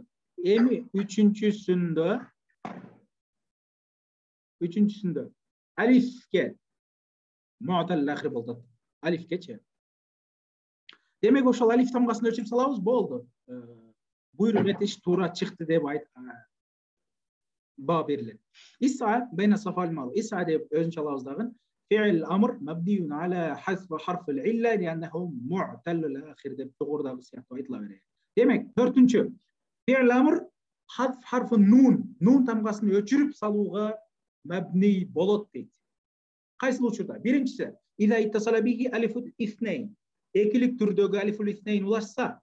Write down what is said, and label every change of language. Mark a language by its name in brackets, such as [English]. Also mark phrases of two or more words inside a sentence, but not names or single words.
[Kyrgyz] Эми үчүнчүсүндө алифке [Arabic] معتل الآخر [Kyrgyz] болду. Алифкечи. Демек ошол алиф тамгасын өчүрүп салабыз, болду. Буйрук этиш туура чыкты деп баа берилет. [Arabic] اسعَ بين الصفا والمروة. [Kyrgyz] Ис'a деп өзүнчө алабыз дагы. [Arabic] فعل أمر مبني على حذف حرف العلة لأنه معتل الآخر [Kyrgyz] деп жогорудагы сыяктуу айтыла берет. Демек, төртүнчү [Arabic] فعل أمر حذف حرف نون, [Kyrgyz] нун тамгасын өчүрүп салууга мабни болот дейт. Кайсы учурда? [Arabic] Биринчиси, إذا اتصل به ألف الاثنين. [Kyrgyz] Экилик түрдөгү [Arabic] ألف الاثنين улашса.